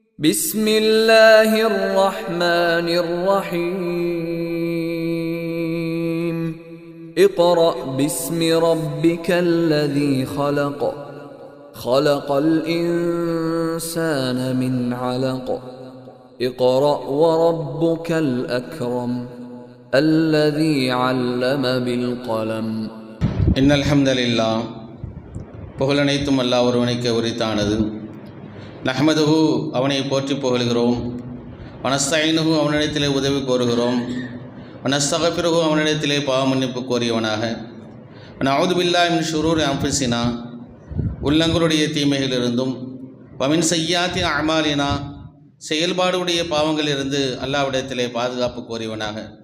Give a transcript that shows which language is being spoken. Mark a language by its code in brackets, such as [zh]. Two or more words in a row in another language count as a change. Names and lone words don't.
[ar] بسم الله الرحمن الرحيم اقرأ باسم ربك الذي خلق خلق الإنسان من علق اقرأ وربك الأكرم الذي علم بالقلم إن الحمد لله [ta] புகழனைத்தும் அல்லாஹ் ஒருவனுக்கே உரித்தானது. நஹ்மதுஹு அவனை போற்றி புகழ்கிறோம். வனஸ்தைனுஹு அவனிடத்திலே உதவி கோருகிறோம். வனஸ்தகபிருஹு அவனிடத்திலே பாவ மன்னிப்பு கோரியவனாக. [ar] نعوذ بالله من شرور أنفسنا [ta] உள்ளங்களுடைய தீமைகளிலிருந்தும் [ar] ومن سيئات أعمالنا [ta] செயல்பாடுடைய பாவங்களிலிருந்து அல்லாஹ்விடத்திலே பாதுகாப்பு கோரியவனாக.